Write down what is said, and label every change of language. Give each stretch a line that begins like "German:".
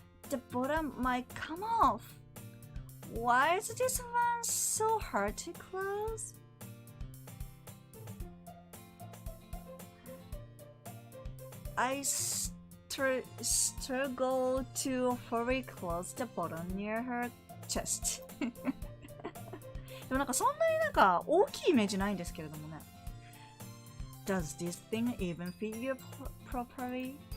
English: The bottom might come off. Why is this one so hard to close? I struggle to fully close the button near her chest.
Japanese: でもなんかそんなになんか大きいイメージないんですけれどもね。
English: Does this thing even fit you properly?